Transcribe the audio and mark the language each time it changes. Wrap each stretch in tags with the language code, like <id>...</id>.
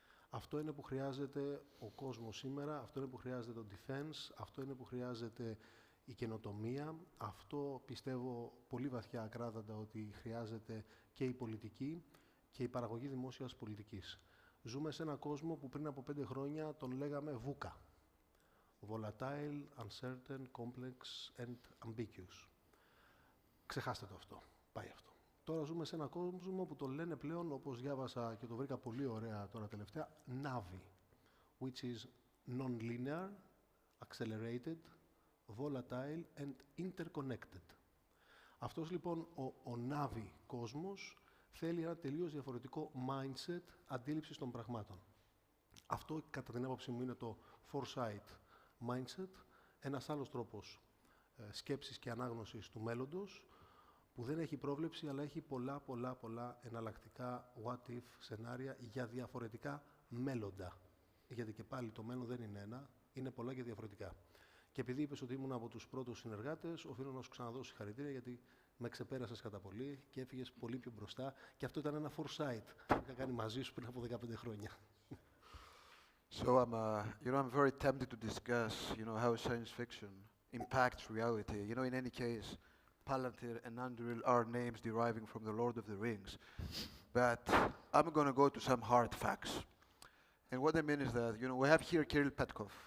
<el>Αυτό είναι που χρειάζεται ο κόσμος σήμερα, αυτό είναι που χρειάζεται το defense, αυτό είναι που χρειάζεται η καινοτομία, αυτό πιστεύω πολύ βαθιά ακράδαντα ότι χρειάζεται και η πολιτική και η παραγωγή δημόσιας πολιτικής. Ζούμε σε έναν κόσμο που πριν από 5 χρόνια τον λέγαμε VUCA.</el> <en>Volatile, uncertain, complex and ambiguous.</en> <el>Ξεχάστε το αυτό. Πάει αυτό. Τώρα ζούμε σε έναν κόσμο που το λένε πλέον, όπως διάβασα και το βρήκα πολύ ωραία τώρα τελευταία, NAVI,</el> <en>which is non-linear, accelerated, volatile and interconnected.</en> <el>Αυτός λοιπόν ο NAVI κόσμος θέλει ένα τελείως διαφορετικό mindset αντίληψης των πραγμάτων. Αυτό κατά την άποψή μου είναι το foresight mindset, ένας άλλος τρόπος σκέψης και ανάγνωσης του μέλλοντος, που δεν έχει πρόβλεψη, αλλά έχει πολλά εναλλακτικά what-if σενάρια για διαφορετικά μέλλοντα. Γιατί και πάλι το μέλλον δεν είναι ένα, είναι πολλά και διαφορετικά. Και επειδή είπες ότι ήμουν από τους πρώτους συνεργάτες, οφείλω να σου ξαναδώσω συγχαρητήρια, γιατί με ξεπέρασες κατά πολύ και έφυγες πολύ πιο μπροστά. Και αυτό ήταν ένα foresight που είχα κάνει μαζί σου πριν από 15 χρόνια.</el> <en>So I'm very tempted to discuss, how science fiction impacts reality. In any case, Palantir and Anduril are names deriving from the Lord of the Rings. But I'm going to go to some hard facts. And what I mean is that, we have here Kiril Petkov.</en>